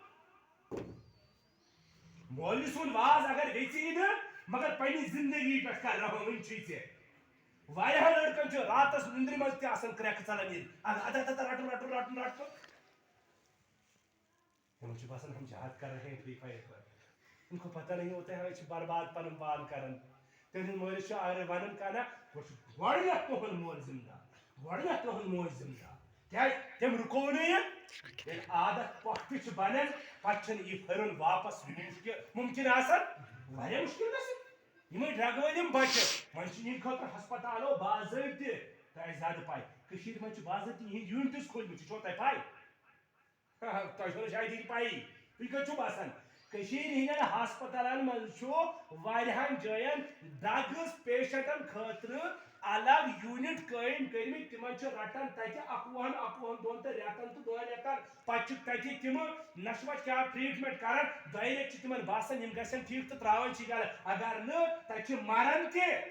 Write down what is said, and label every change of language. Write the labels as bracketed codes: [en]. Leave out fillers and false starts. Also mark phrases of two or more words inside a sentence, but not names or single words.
[ks] مولوی سُنٛد واز اگر ویژی نہٕ مگر پننہِ زندگی پٮ۪ٹھ کر رحم وٕنہِ چھُے ژےٚ واریاہن لڑکن چھُ راتس نندرِ منٛز تہِ آسان کرٛٮ۪کہٕ ژلان ییٚلہِ رٹُن تِمن چھُ باسان [ur] ہم جہاد کر رہے ہیں فری فائر پر ان کو پتہ نہیں ہوتا ہے [ks] چھِ برباد پنُن پان کران تِہنٛدِس مٲلِس چھُ اگر ونان کانٛہہ نہ گۄڈنیٚتھ تُہُنٛد مول زِنٛدٕ گۄڈنیٚتھ تُہُنٛد موج زِنٛدٕ تم رکو نہیں عادت پختہ بنان پتہ یہ پھرن واپس ممکن آسان واریاہ مشکل گژھِ یمے ڈرگ وٲلۍ بچہ وۄنۍ چھِ خٲطرٕ ہسپتالو باضٲبطہٕ تۄہہِ زیادٕ پاے کٔشیٖرِ منٛز چھِ باضٲبطہٕ یِہِنٛدۍ یوٗنٹٕس کھوٗلمٕتۍ یہِ چھو تۄہہِ پاے تۄہہِ چھو نہٕ شاید یہِ پایی تُہۍ کتہِ چھِو باسان کٔشیٖرِ ہٕنٛدٮ۪ن ہسپتالن منٛز چھُ واریاہن جاین ڈرگٕز پیشنٹن خٲطرٕ الگ یوٗنٹ قٲیِم کٔرمٕتۍ تِمن چھِ رٹان تتہِ اکوُہن دۄہن تہٕ رٮ۪تن تہٕ 2 رٮ۪تن پتہٕ چھِ تتہِ تِمہٕ نشوہ کیٛاہ ٹریٖٹمنٹ کران 2 رٮ۪تھ چھِ تِمن باسان یِم گژھن ٹھیٖک تہٕ تراوان چھِ گرٕ اگر نہٕ تتہِ چھِ مران تہِ